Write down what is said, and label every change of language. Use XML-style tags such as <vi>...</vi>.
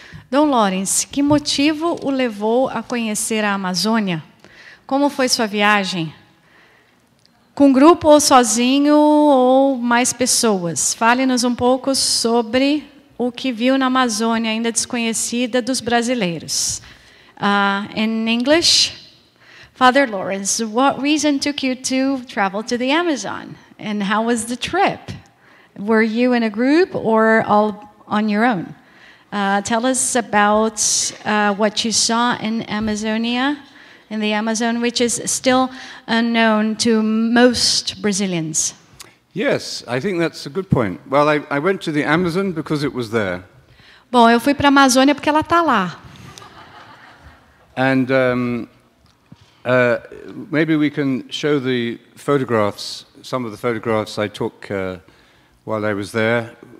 <pt>Dom Lawrence, que motivo o levou a conhecer a Amazônia? Como foi sua viagem? Com grupo ou sozinho ou mais pessoas? Fale-nos um pouco sobre o que viu na Amazônia ainda desconhecida dos brasileiros.</pt> <en>In English, Father Lawrence, what reason took you to travel to the Amazon? And how was the trip? Were you in a group or all on your own? Tell us about what you saw in Amazonia, in the Amazon, which is still unknown to most Brazilians. Yes, I think that's a good point. Well, I went to the Amazon because it was there.</en> <pt>Bom, eu fui para a Amazônia porque ela está lá.</pt> <en>And maybe we can show the photographs, some of the photographs I took while I was there.</en>